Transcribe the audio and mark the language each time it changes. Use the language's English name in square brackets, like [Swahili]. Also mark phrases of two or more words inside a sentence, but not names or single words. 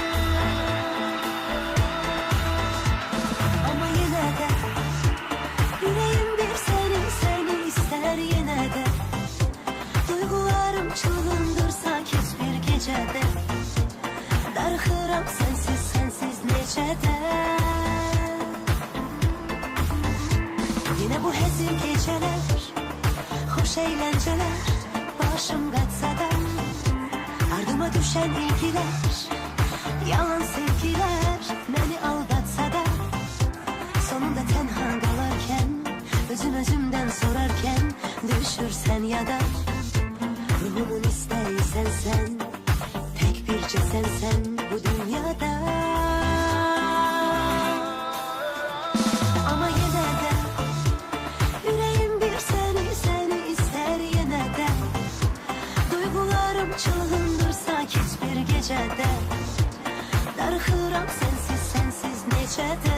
[Turkish] Ama yine de yüreğim bir seni ister yine de. Duygularım çığlandır sakit bir gecede. [Azerbaijani] Darxıram sensiz necədə. Yine bu həzin gecələr, xoş əyləncələr, başım qatsa da, ardıma düşən ilgilər, yalan sevgilər, məni aldatsa da, sonunda tənha qalarkən, özümdən sorarkən, düşürsən yada, ruhumun istəyi sənsən, tek bircə sənsən bu dünyada. [Turkish] Ama yine de yüreğim bir seni ister yine de. Duygularım çığlandır sakit bir gecede. [Azerbaijani] Darxıram sensiz necədə.